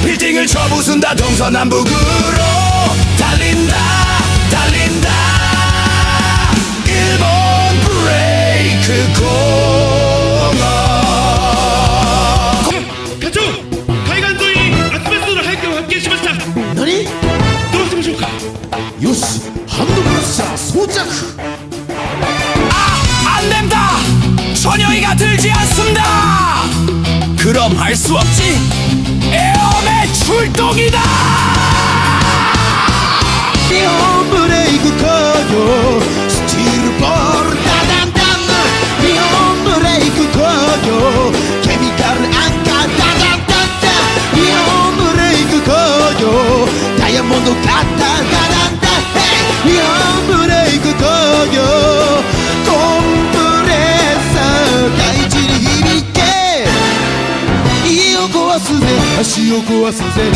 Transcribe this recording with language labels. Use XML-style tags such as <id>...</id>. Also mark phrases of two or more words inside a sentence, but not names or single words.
<ko>빌딩을 쳐부순다 동서남북으로 달린다 달린다 일본 브레이크 공업</ko> <ja>課長海岸沿いにアスベストの廃墟を発見しました。何？どうしましょうか。よし、ハンドブラッシャー装着。</ja> <ko>안된다 전혀이가 들지 않습니다 그럼 할 수 없지 에어맨 출동이다</ko> <ja>日本ブレイク工業スチールボールダダンダン日本ブレイク工業ケミカルアンカーダダンダンダ日本ブレイク工業ダイヤモンドカッターダダンダ日本ブレイク工業コンプレッサー大地に響け家を壊すぜ足を壊すぜ</ja>